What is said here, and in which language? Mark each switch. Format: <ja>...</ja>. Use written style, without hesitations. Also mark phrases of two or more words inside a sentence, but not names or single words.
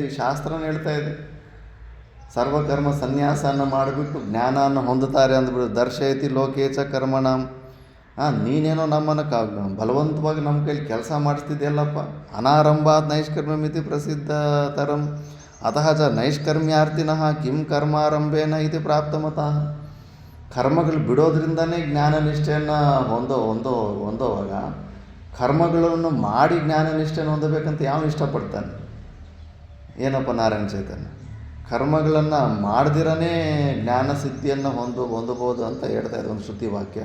<kn>ಶಾಸ್ತ್ರನ ಹೇಳ್ತಾ ಇದೆ ಸರ್ವಕರ್ಮ ಸನ್ಯಾಸನ ಮಾಡಿಬಿಟ್ಟು ಜ್ಞಾನವನ್ನು ಹೊಂದುತ್ತಾರೆ ಅಂದ್ಬಿಟ್ಟು</kn> <sa>ದರ್ಶಯತಿ ಲೋಕೇಚ ಕರ್ಮಣಂ.</sa> <kn>ನೀನೇನೋ ನಮ್ಮನ್ನು ಬಲವಂತವಾಗಿ ನಮ್ಮ ಕೈಲಿ ಕೆಲಸ ಮಾಡಿಸ್ತಿದ್ದೆಲ್ಲಪ್ಪ.</kn> <sa>ಅನಾರಂಭಾತ್ ನೈಷ್ಕರ್ಮ್ಯಮಿತಿ ಪ್ರಸಿದ್ಧತರಂ ಅತಃ ಚ ನೈಷ್ಕರ್ಮ್ಯಾರ್ಥಿನಃ ಕಿಂ ಕರ್ಮಾರಂಭೇನ ಇತಿ ಪ್ರಾಪ್ತಮತಃ.</sa> <kn>ಕರ್ಮಗಳು ಬಿಡೋದ್ರಿಂದನೇ ಜ್ಞಾನನಿಷ್ಠೆಯನ್ನು ಹೊಂದೋವಾಗ ಕರ್ಮಗಳನ್ನು ಮಾಡಿ ಜ್ಞಾನನಿಷ್ಠೆಯನ್ನು ಹೊಂದಬೇಕಂತ ಯಾವ ಇಷ್ಟಪಡ್ತಾನೆ? ಏನಪ್ಪ ನಾರಾಯಣ ಚೈತನ್ಯ ಕರ್ಮಗಳನ್ನು ಮಾಡ್ದಿರನೇ ಜ್ಞಾನ ಸಿದ್ಧಿಯನ್ನು ಹೊಂದಬೋದು ಅಂತ ಹೇಳ್ತಾ ಇದೆ ಒಂದು ಶ್ರುತಿ ವಾಕ್ಯ.</kn>